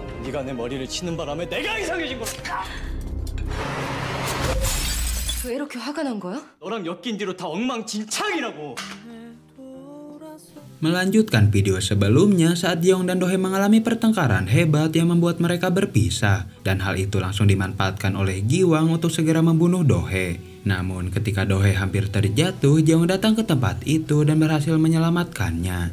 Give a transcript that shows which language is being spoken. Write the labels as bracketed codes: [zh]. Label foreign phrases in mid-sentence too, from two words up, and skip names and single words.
[ko] 네가 내 머리를 치는 바람에 내가 이상해진 거야. 왜 이렇게 화가 난 거야? 너랑 엮인 뒤로 다 엉망진창이라고. [id] Melanjutkan video sebelumnya saat Jeong dan Dohee mengalami pertengkaran hebat yang membuat mereka berpisah, dan hal itu langsung dimanfaatkan oleh Giwang untuk segera membunuh Dohee. Namun ketika Dohee hampir terjatuh, Jeong datang ke tempat itu dan berhasil menyelamatkannya.